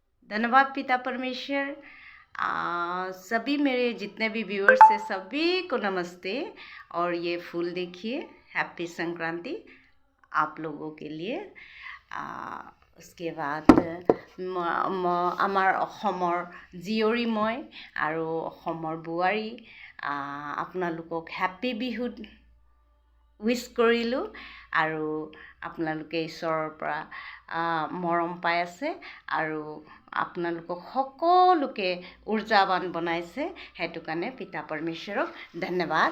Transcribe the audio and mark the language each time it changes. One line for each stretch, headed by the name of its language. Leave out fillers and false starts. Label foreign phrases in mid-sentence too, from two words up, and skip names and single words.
Hindi: धन्यवाद पिता परमेश्वर। सभी मेरे जितने भी व्यूअर्स हैं सभी को नमस्ते। और ये फूल देखिए, हैप्पी संक्रांति आप लोगों के लिए। उसके बाद
Assamese: আমাৰ অসমৰ জীয়ৰী মই আৰু অসমৰ বোৱাৰী আপোনালোকক হেপ্পী বিহু উইচ কৰিলোঁ। আৰু আপোনালোকে ঈশ্বৰৰ পৰা মৰম পাই আছে আৰু আপোনালোকক সকলোকে ঊৰ্জাৱান বনাইছে, সেইটো কাৰণে পিতা পৰমেশ্বৰক ধন্যবাদ।